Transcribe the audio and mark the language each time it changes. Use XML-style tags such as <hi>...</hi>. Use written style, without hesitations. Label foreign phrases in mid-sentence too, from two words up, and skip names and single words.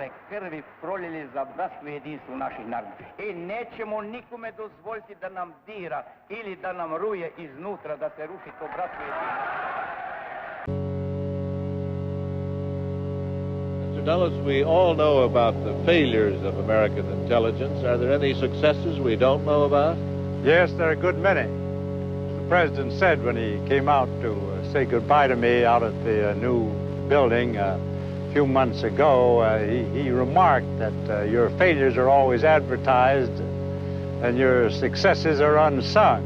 <sr>krvi prolili za bratstvo i jedinstvo naših naroda. I nećemo nikome dozvoliti da nam dira ili da nam ruje iznutra, da se ruši to bratstvo i jedinstvo.</sr> <en>Mr. Dulles, we all know about the failures of American intelligence. Are there any successes we don't know about? Yes, there are a good many. As the President said when he came out to say goodbye to me out at the new building a few months ago, he remarked that your failures are always advertised and your successes are unsung.</en>